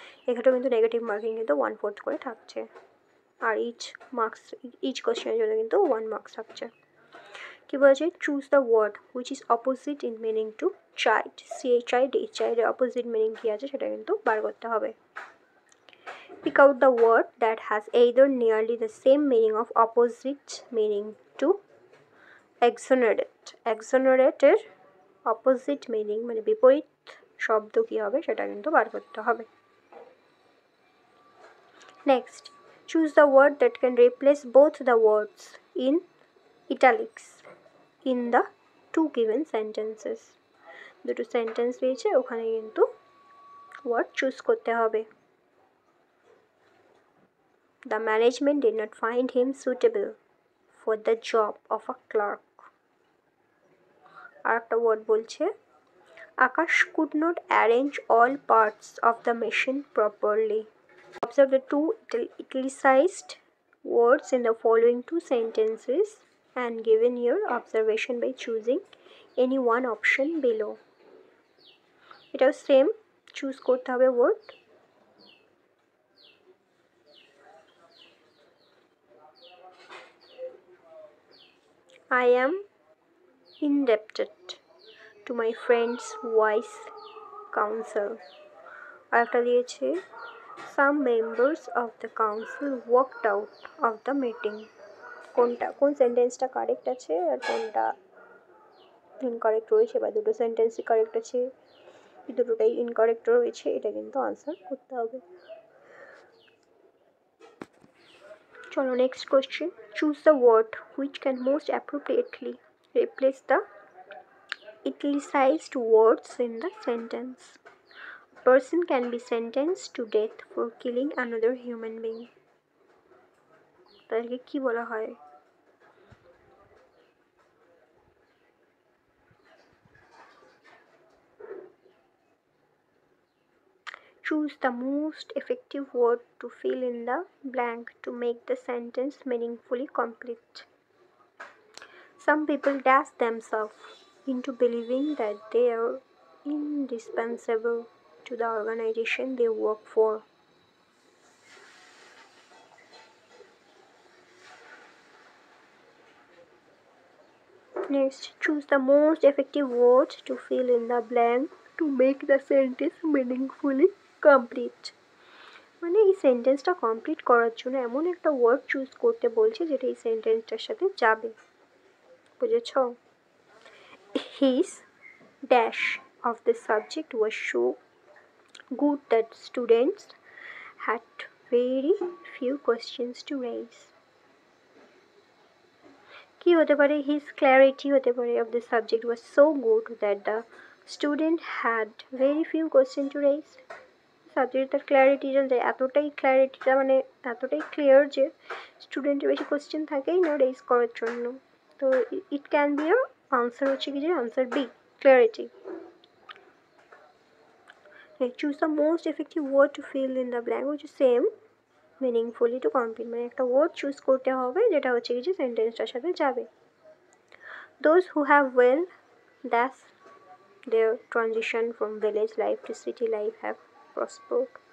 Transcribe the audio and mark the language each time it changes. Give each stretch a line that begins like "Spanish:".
Bangla: এখানেও কিন্তু negative marking কিন্তু 1/4 করে থাকছে, আর ইচ কোশ্চেনের জন্য কিন্তু 1 মার্কস থাকছে। কি বলেছে,
English: Choose the word which is opposite in meaning to child.
Bangla: Child এর অপোজিট মিনিং কী আছে সেটা কিন্তু বার করতে হবে।
English: Pick out the word that has either nearly the same meaning of opposite meaning to exonerate.
Bangla: Exonerate এর অপোজিট মিনিং মানে বিপরীত শব্দ কী হবে সেটা কিন্তু বার করতে হবে।
English: Next, choose the word that can replace both the words in italics in the two given sentences.
Bangla: দুটো সেন্টেন্স দিয়েছে, ওখানে কিন্তু ওয়ার্ড চুজ করতে হবে।
English: The management did not find him suitable for the job of a clerk.
Bangla: আর একটা word বলছে,
English: Akash could not arrange all parts of the machine properly. Observe the two italicized words in the following two sentences and given your observation by choosing any one option below.
Bangla: এটাও same, choose করতে হবে word.
English: I am indebted to my friend's wise counsel.
Bangla: আর একটা দিয়েছে,
English: some members of the council walked out of the meeting.
Bangla: কোন সেন্টেন্সটা correct আছে আর কোনটা incorrect রয়েছে, বা দুটো সেন্টেন্সই কারেক্ট আছে দুটোটাই ইনকারেক্ট রয়েছে, এটা কিন্তু আনসার করতে হবে।
English: চলো next question, choose the word which can most appropriately replace the italicized words in the sentence. A person can be sentenced to death for killing another human being.
Bangla: তাদেরকে কি বলা হয়?
English: Choose the most effective word to fill in the blank to make the sentence meaningfully complete. Some people dash themselves into believing that they are indispensable to the organization they work for. Next, choose the most effective words to fill in the blank to make the sentence meaningfully complete.
Bangla: মানে এই সেন্টেন্সটা complete করার জন্য এমন একটা word choose করতে বলছে যেটা এই সেন্টেন্সটার সাথে যাবে, বুঝেছ?
English: His dash of the subject was so good that students had very few questions to raise.
Bangla: কি হতে পারে?
English: His clarity
Bangla: হতে পারে
English: of the subject was so good that the student had very few questions to raise.
Bangla: Subject তার ক্ল্যারিটিটা ক্ল্যারিটিটা মানে এতটাই clear যে স্টুডেন্টের বেশি কোয়েশ্চেন থাকেই না রেজ করার জন্য।
English: তো it can be a answer
Bangla: হচ্ছে কি যে
English: Answer B, clarity. Choose the most effective word to fill in the blank হচ্ছে same, meaningfully to complete,
Bangla: মানে একটা ওয়ার্ড চুজ করতে হবে যেটা হচ্ছে কি যে সেন্টেন্সটার সাথে যাবে।
English: Those who have well, that's their transition from village life to city life have prospered.